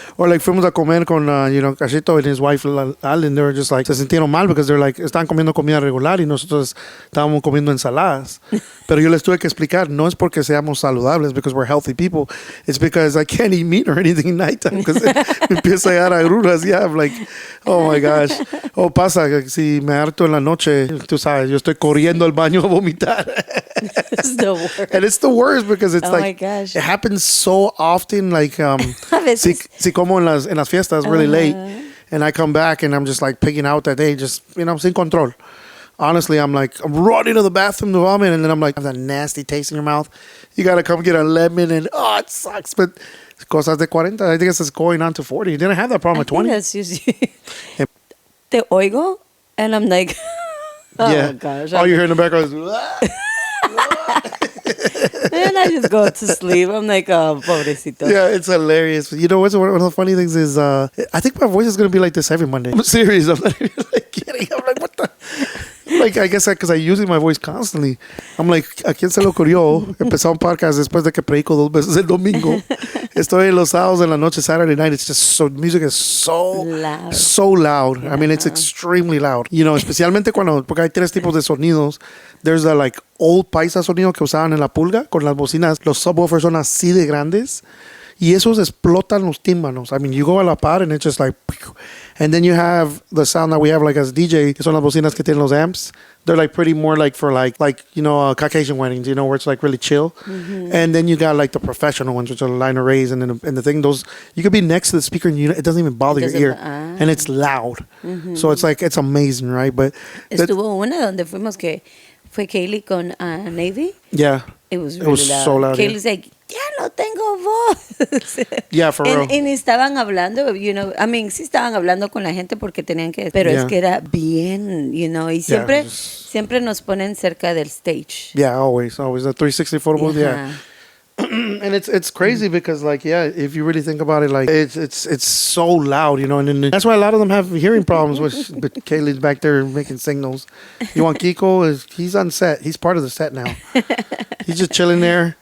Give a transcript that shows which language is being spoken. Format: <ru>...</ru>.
<en>Or like</en> <es>fuimos a comer con,</es> <en>Cachito and his wife, Alan. They were just like,</en> <es>se sintieron mal</es> <en>because they're like,</en> <es>están comiendo comida regular y nosotros estábamos comiendo ensaladas. Pero yo les tuve que explicar, no es porque seamos saludables,</es> <en>because we're healthy people. It's because I can't eat meat or anything at nighttime because</en> <es>me empieza a dar agruras.</es> <en>Yeah, I'm like, oh my gosh.</en> <es>Pasa que si me harto en la noche, tú sabes, yo estoy corriendo al baño a vomitar.</es> <en>It's the worst. And it's the worst because it's my gosh. It happens so often. Like,</en> <es>si como en las fiestas</es> <en>really late, and I come back and I'm just like pigging out that day, just,</en> <es>sin control.</es> <en>Honestly, I'm running to the bathroom to vomit, and then I'm like, have that nasty taste in your mouth. You got to come get a lemon, and it sucks. But</en> <es>cosas de 40,</es> <en>I think it's going on to 40. You didn't have that problem at 20. That's usually...</en> <es>Te oigo,</es> <en>and I'm like, oh, gosh. All you hear in the background is... And I just go to sleep. I'm like, oh, pobrecito. Yeah, it's hilarious. You know what's one of the funny things is, I think my voice is going to be like this every Monday. I'm serious. I'm not even kidding. I'm like, what the... Like, I guess because I use my voice constantly. I'm like,</en> <es>¿a quién se le ocurrió empezar un podcast después de que predico 2 veces el domingo? Estoy en los sábados en la noche,</es> <en>Saturday night. It's just music is so loud. Yeah. I mean, it's extremely loud.</en> <es>Especialmente porque hay 3 tipos de sonidos.</es> <en>There's the old</en> <es>paisa sonido que usaban en la pulga con las bocinas. Los subwoofers son así de grandes. Y esos explotan los tímpanos.</es> <en>I mean, you go</en> <es>a la par</es> <en>and it's just like, and then you have the sound that we have like as DJ,</en> <es>que son las bocinas que tienen los amps.</es> <en>They're like pretty more like for like Caucasian weddings, where it's like really chill. Mm-hmm. And then you got like the professional ones, which are the line arrays and the thing. Those you could be next to the speaker and it doesn't even bother your ear, and it's loud. Mm-hmm. So it's amazing, right? But</en> <es>estuvo una donde fuimos que fue Kaylee con Navy.</es> <en>Yeah, it was really loud. So loud. Kaylee's like,</en> <es>ya no tengo voz.</es> <en>Yeah, for real.</en> <es>Y estaban hablando, sí estaban hablando con la gente porque tenían que, pero es que era bien, y siempre nos ponen cerca del stage.</es> <en>Yeah, always the 360 photo booth. Yeah. And it's crazy because if you really think about it, like it's so loud, and then that's why a lot of them have hearing problems. But Kaylee's back there making signals. You want Kiko? He's on set. He's part of the set now. He's just chilling there.</en>